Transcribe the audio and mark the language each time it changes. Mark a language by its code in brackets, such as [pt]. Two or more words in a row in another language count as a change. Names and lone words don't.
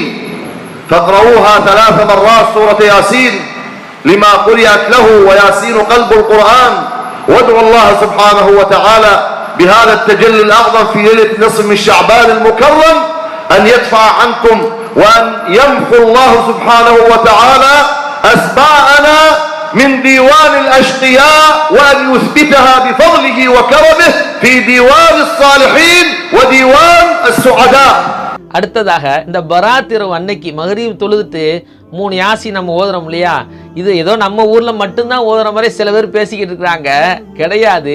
[ar] فاقرؤوها 3 مرات سورة ياسين لما قرئت له، وياسين قلب القرآن، وادعوا الله سبحانه وتعالى بهذا التجلي الأعظم في ليلة نصف من شعبان المكرم أن يدفع عنكم وأن يمحو الله سبحانه وتعالى أسماءنا من ديوان الأشقياء، وأن يثبتها بفضله وكرمه في ديوان الصالحين وديوان السعداء. [ta] அடுத்ததாக இந்த பராத் இரவு அன்னைக்கு மக்ரிப் தொழுதுட்டு 3 யாசி நம்ம ஓதுறோம் இல்லையா, இது ஏதோ நம்ம ஊர்ல மட்டும்தான் ஓதுற மாதிரி சில பேர் பேசிக்கிட்டு இருக்கிறாங்க. கிடையாது.